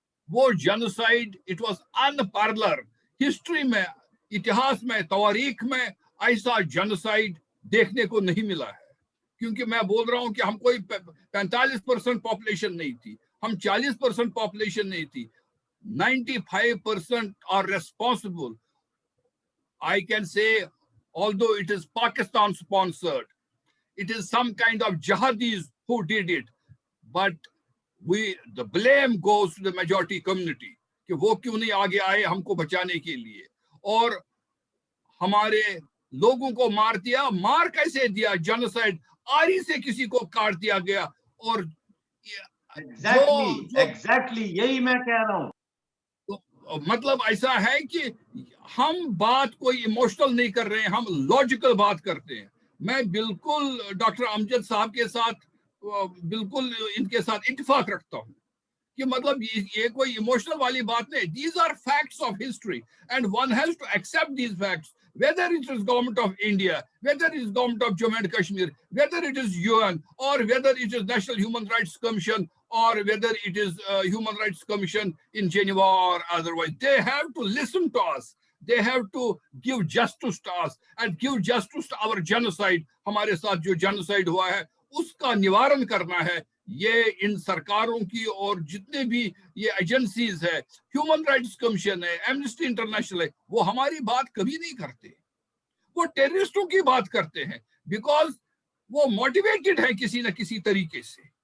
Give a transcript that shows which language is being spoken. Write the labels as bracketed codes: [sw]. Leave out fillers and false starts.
[hi] वो genocide [en] It was unparalleled. [hi] History में, इतिहास में, तवारीख में ऐसा जेनोसाइड देखने को नहीं मिला है। क्योंकि मैं बोल रहा हूं कि हम कोई 45% पॉपुलेशन नहीं थी, हम 40% पॉपुलेशन नहीं थी, [en] 95% are responsible. I can say, although it is Pakistan sponsored, it is some kind of jihadis who did it, but the blame goes to the majority community [hi] कि वो क्यों नहीं आगे आए हमको बचाने के लिए, और हमारे लोगों को मार दिया। मार कैसे दिया? जेनोसाइड, आरी से किसी को काट दिया गया। और एग्जैक्टली यही मैं कह रहा हूं। तो मतलब ऐसा है कि हम बात कोई इमोशनल नहीं कर रहे हैं, हम लॉजिकल बात करते हैं। मैं बिल्कुल डॉक्टर अमजद साहब के साथ बिल्कुल इनके साथ इत्तेफाक रखता हूं कि मतलब ये कोई इमोशनल वाली बात नहीं। [en] These are facts of history and one has to accept these facts, whether it is government of India, whether it is government of Jammu and Kashmir, whether it is UN, or whether it is National Human Rights Commission, or whether it is Human Rights Commission in Geneva or otherwise. They have to listen to us. They have to give justice to us and give justice to our genocide. [hi] हमारे साथ जो genocide हुआ है उसका निवारण करना है। ये इन सरकारों की और जितने भी ये एजेंसीज है, ह्यूमन राइट्स कमीशन है, एमनेस्टी इंटरनेशनल है, वो हमारी बात कभी नहीं करते। वो टेररिस्टों की बात करते हैं बिकॉज वो मोटिवेटेड है किसी न किसी तरीके से।